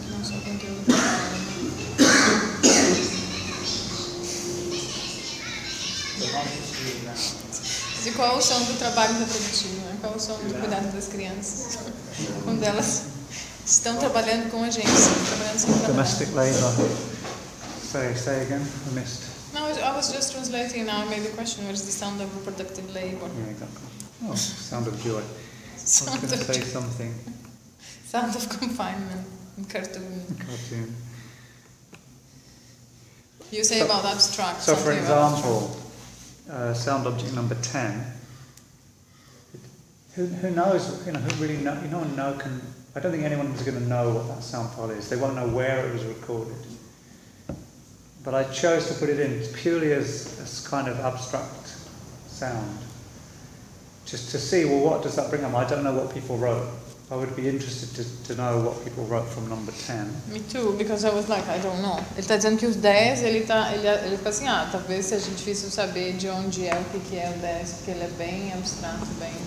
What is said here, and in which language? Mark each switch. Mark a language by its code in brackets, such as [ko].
[pt] Que não só conteúdo da fala. Né? E qual é o som do trabalho reprodutivo, né? Qual é o som do cuidado das crianças? Quando elas estão trabalhando com a gente, trabalhando sem trabalho. [en] Domestic labor. Sorry, say again, I missed. No, I was just translating now, I made the question, what is the sound of reproductive labor? Yeah, exactly. Oh, sound of joy. Sound I was going to say something. Sound of confinement in cartoon. Cartoon. You say so, about abstract. So for example, sound object number 10. Who knows? You know, who really knows? I don't think anyone is going to know what that sound file is. They won't know where it was recorded. But I chose to put it in purely as kind of abstract sound, just to see, well, what does that bring up? I don't know what people wrote. I would be interested to know what people wrote from number 10. Me too, because I was like, I don't know. [pt] Ele está dizendo que os 10, ele fica assim, ah, talvez seja difícil saber de onde é, o que é o 10, porque ele é bem abstrato, bem...